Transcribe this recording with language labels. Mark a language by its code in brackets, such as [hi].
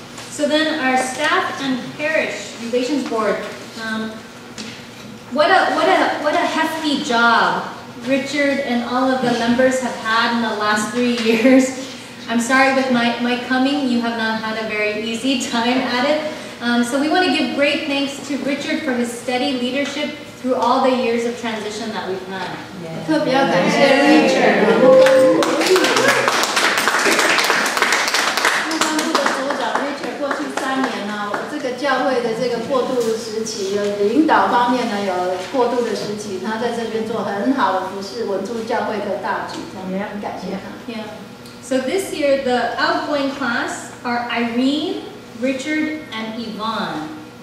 [en] So then our staff and parish relations board, what a hefty job Richard and all of the members have had in the last 3 years. I'm sorry with my coming, you have not had a very easy time at it. So we want to give great thanks to Richard for his steady leadership through all the years of transition that we've had. [zh] 特别要感谢 Richard。部的组长 Richard 过去3年这个教会的这个过渡时时期，有领导方面呢有过渡的时期，他在这边做很好的服侍，稳住教会的大局，我们也很感谢他。 [en] Yeah. So this year, the outgoing class are Irene, Richard, and Yvonne.